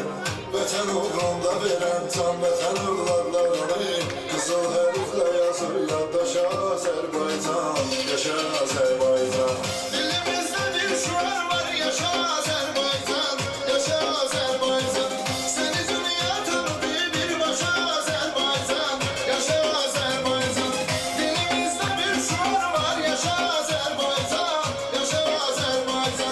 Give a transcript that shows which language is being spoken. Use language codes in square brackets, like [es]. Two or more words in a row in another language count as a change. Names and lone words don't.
[az] Vətən uğrunda verən can vətən övladlarını, qızıl hərflə yazır yaddaşa Azərbaycan. Yaşa Azərbaycan. Dilimiz yaşa Azerbaycan, yaşa Azerbaycan. [tr] Seni dünya tanıdı bir başa Azerbaycan, yaşa Azerbaycan. Dilimizde bir şuur var, yaşa Azerbaycan, yaşa Azerbaycan.